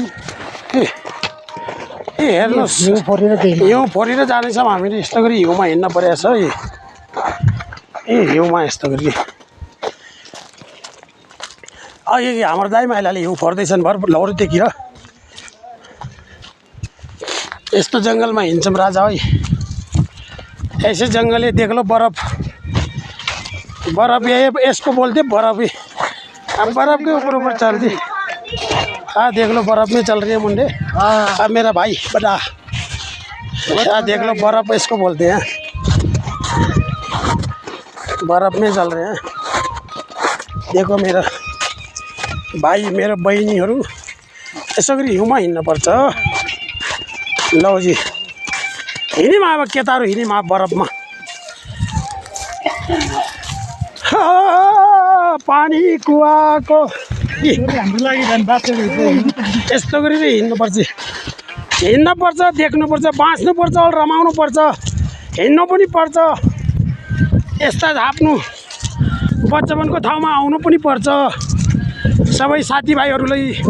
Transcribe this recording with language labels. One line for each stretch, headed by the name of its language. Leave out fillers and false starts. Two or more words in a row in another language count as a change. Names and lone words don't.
Nepali: ए हेर्नुहोस् हिउँ फोरेर जानेछौँ हामीले यस्तो गरी हिउँमा हिँड्न परेको छ ए हिउँमा यस्तो गरी अघि हाम्रो दाइ माइलाले हिउँ फोर्दैछन् भर लौरीदेखि र यस्तो जङ्गलमा हिँड्छौँ राजा
Hindi: है ऐसे जंगल है देख लो बर्फ बर्फ ये इसको बोलते बर्फ ही अब बर्फ के ऊपर ऊपर चलती हाँ देख लो बर्फ में चल रही है मुंडे अब मेरा भाई बड़ा हाँ देख लो बर्फ इसको बोलते हैं बर्फ में चल रहे हैं देखो मेरा भाइ
Nepali: मेरो बहिनीहरू यसो गरी हिउँमा हिँड्न पर्छ लौ जी हिँड्यौँ अब केटाहरू हिँड्यौँ बरफमा पानी कुवाको यस्तो गरी हिँड्नुपर्छ हिँड्नुपर्छ देख्नुपर्छ बाँच्नुपर्छ रमाउनुपर्छ हिँड्नु पनि पर्छ यस्ता झाप्नु बच्चापनको ठाउँमा आउनु पनि पर्छ सबै साथीभाइहरूलाई